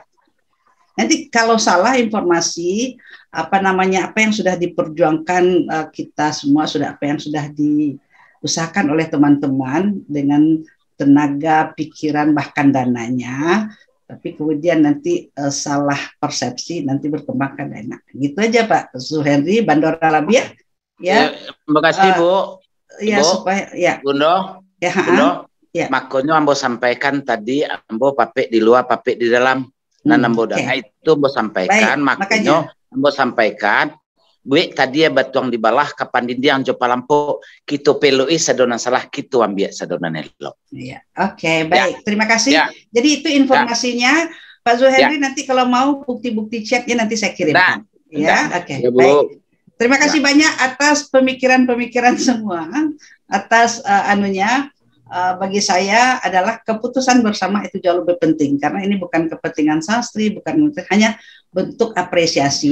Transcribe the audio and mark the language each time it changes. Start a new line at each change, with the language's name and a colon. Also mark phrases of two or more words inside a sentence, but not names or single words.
Indonesian: Nanti kalau salah informasi apa yang sudah diperjuangkan kita semua apa yang sudah diusahakan oleh teman-teman dengan tenaga, pikiran bahkan dananya, tapi kemudian nanti salah persepsi nanti berkembang kan enak. Gitu aja Pak Zuhenry, Bandora Labia. Ya, terima kasih Bu. Ya, Ibu, supaya ya. Gundo, Ya, Gundo, ya.
Minangkabau: makanya ambo sampaikan tadi ambo papek di luar, papek di dalam. Nah, ambo itu ambo sampaikan, makanya ambo sampaikan. Gue tadi ya batuang di balah kapan dindiang jopa lampu kita peloi sadonan salah kita ambil sadonan elok.
Indonesian: Iya, oke, baik. Terima kasih. Ya. Jadi itu informasinya Pak Zuhenry. Nanti kalau mau bukti-bukti chatnya nanti saya kirimkan. Ya, oke. Ya, Bu. Baik. Terima kasih banyak atas pemikiran-pemikiran semua. Atas bagi saya adalah keputusan bersama itu jauh lebih penting karena ini bukan kepentingan sastri, bukan hanya bentuk apresiasi.